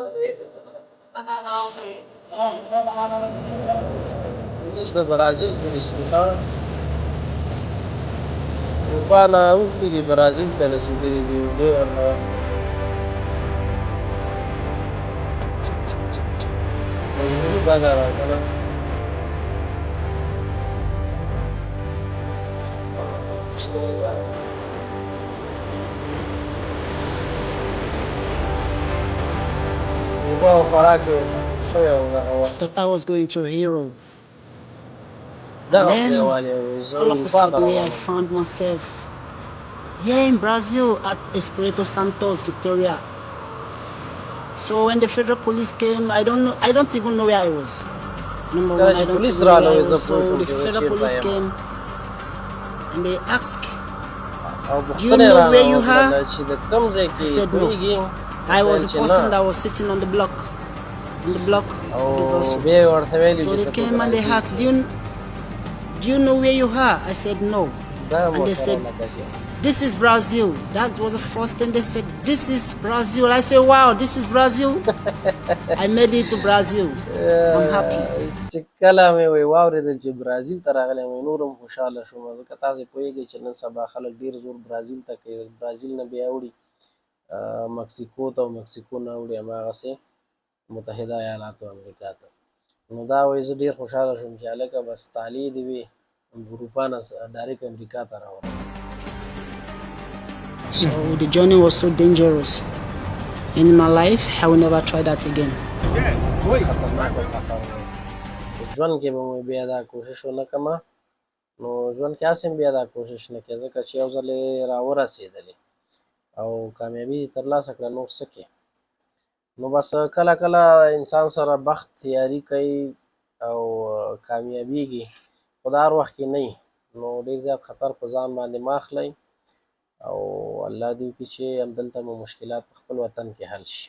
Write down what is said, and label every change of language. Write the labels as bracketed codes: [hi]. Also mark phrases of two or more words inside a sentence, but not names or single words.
[ps] اوس د برازیل توریست دی ښه، اروپا نه اوښتي دي برازیل ته رسېدلي دي ډېر مجبوري بده ده که نه. اوبه او خوراک یې شوی او دغه وه. [en] Thought I was going to Europe. [ps] دغه [en] Then [ps] خدایوال یې وایي زه [en] all of a [ps] اروپا ته [en] sudden I [ps] روان یم. [en] found myself here in Brazil at Espírito Santos, Victoria. So when the federal police came, I don't even know where I was. Number [ps] کله [en] one, I [ps] چې [en] don't [ps] پولیس [en] even know [ps] راغله [en] where I [ps] وایي زه [en] was. [ps] پوه [en] So [ps] شوم [en] the [ps] چې زه [en] federal [ps] چېرته [en] police [ps] یم [en] came and they asked, [ps] او [en] do you [ps] پوښتنه یې [en] know [ps] رانه [en] where you [ps] وکړله [en] are? [ps] چې د کوم ځای [en] I [ps] کې [en] said no. [ps] پوهېږي؟ [en] I was [ps] ویل [en] a [ps] چې [en] person [ps] نه، [en] that was sitting on the block. On the block [ps] او [en] of the vessel. [ps] بیا یې ورته ویلي [en] So [ps] چې [en] they [ps] ته په [en] came and they [ps] برازیل [en] asked, [ps] کې یې. [en] do you know where you are? I said no. [ps] دا [en] And they [ps] ورسره [en] said, [ps] لکه چې [en] this is Brazil. That was the first thing they said, this is Brazil. I said, wow, this is Brazil. I made it to Brazil. I'm happy. [ps] چې کله مې وایي واورېدل چې برازیل ته راغلی یم نور هم خوشحاله شوم، ځکه تاسې پوهېږئ چې نن سبا خلک ډېر زور برازیل ته کوي، برازیل نه بیا وړي مکسیکو ته او مکسیکو نه وړي هماغسې متحده ایالاتو امریکا ته. نو دا وایي زه ډېر خوشحاله شوم چې هلکه بس طالع دې وي اروپا نه ډایرکټ امریکا ته راورسېږي. [en] So the journey was so dangerous. In my life, I will never try that again. [ps] خطرناکه سفر و. په ژوند کې به مې بیا دا کوشش ونه کړمه، نو ژوند کې هسې هم بیا دا کوشش نه کوې، ځکه چې یو ځل یې راورسېدلې او کامیابي یې ترلاسه کړه، نور څه کوې؟ نو بس کله کله انسان سره بخت یاري کوي او کامیابیږي، خو دا هر وخت کې نه وي، نو ډېر زیات خطر په ځان باندې مه اخلئ او الله دې وکړي چې همدلته مو مشکلات په خپل وطن کې حل شي.